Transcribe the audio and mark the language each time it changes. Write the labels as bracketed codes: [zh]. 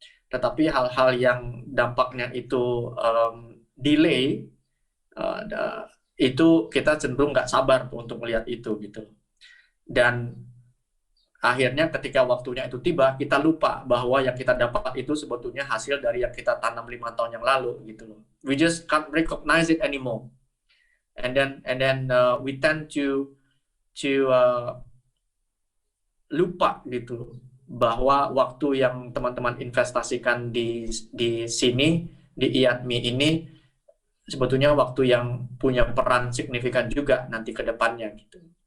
[id] Tetapi hal-hal yang dampaknya itu delay, itu kita cenderung nggak sabar untuk melihat itu gitu. Dan akhirnya ketika waktunya itu tiba, kita lupa bahwa yang kita dapat itu sebetulnya hasil dari yang kita tanam 5 tahun yang lalu gitu loh. [en] We just can't recognize it anymore. And then we tend to [id] lupa gitu bahwa waktu yang teman-teman investasikan di sini, di IATMI ini sebetulnya waktu yang punya peran signifikan juga nanti ke depannya gitu.